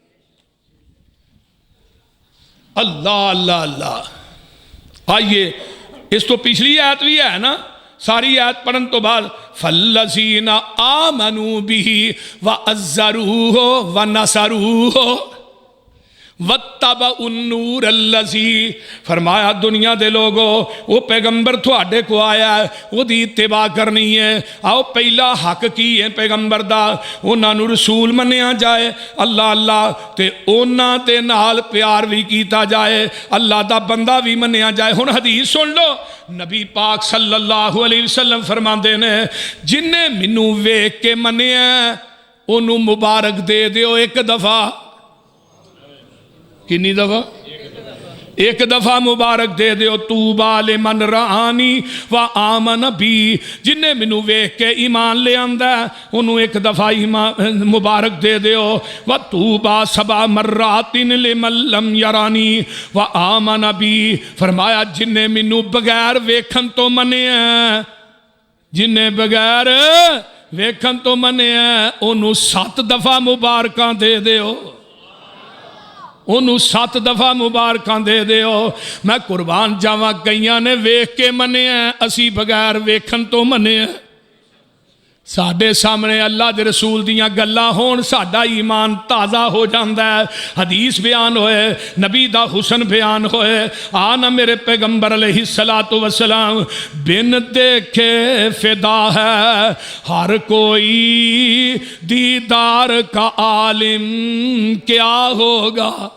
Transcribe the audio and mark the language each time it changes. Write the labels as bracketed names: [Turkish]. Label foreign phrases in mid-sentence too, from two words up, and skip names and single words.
[Punjabi] اللہ اللہ اللہ آئیے اس تو پچھلی آیت بھی ہے نا ساری آیت پڑھن تو بعد [Arabic] فَالَّذِينَ آمَنُوا بِهِ وَعَزَّرُوهُ وَنَصَرُوهُ وَاتَّبَعُوا النُّورَ الَّذِي [Punjabi] فرمایا دنیا دے لوگو وہ پیغمبر تھوڑے کو آیا ہے وہ دی اتباع کرنی ہے. آؤ پہلا حق کی ہے پیغمبر دا انہاں نو رسول منیا جائے اللہ اللہ تے انہاں تے نال پیار بھی کیتا جائے اللہ دا بندہ بھی منیا جائے. ہن حدیث سن لو نبی پاک [Arabic] صلی اللہ علیہ وسلم [Punjabi] فرماندے نے جن نے مینوں ویکھ کے منیا انہوں مبارک دے دیو ایک دفعہ. کنی دفعہ؟ ایک دفعہ مبارک دے دیو. [Arabic] طوبیٰ لمن رآنی و آمن بی [Punjabi] جن نے منو ویکھ کے ایمان لے آندا انہوں ایک دفعہ مبارک دے دیو. [Arabic] و طوبیٰ سبع مرات لمن لم یرانی و آمن بی [Punjabi] فرمایا جن نے منو بغیر ویکھن تو منے جن نے بغیر ویکھن تو منے انہوں 7 دفعہ مبارکاں دے دیو. انہوں 7 دفعہ مبارکاں دے دیو. میں قربان جاواں کئیاں نے ویکھ کے منے اسی بغیر ویکھن تو منے. ساڈے سامنے اللہ دے رسول دیاں گلاں ہون ساڈا ایمان تازہ ہو جاندا ہے. حدیث بیان ہوئے نبی دا حسن بیان ہوئے آنا میرے پیغمبر [Arabic] علیہ الصلوۃ والسلام [Urdu] بن دیکھے فدا ہے ہر کوئی دیدار کا عالم کیا ہوگا.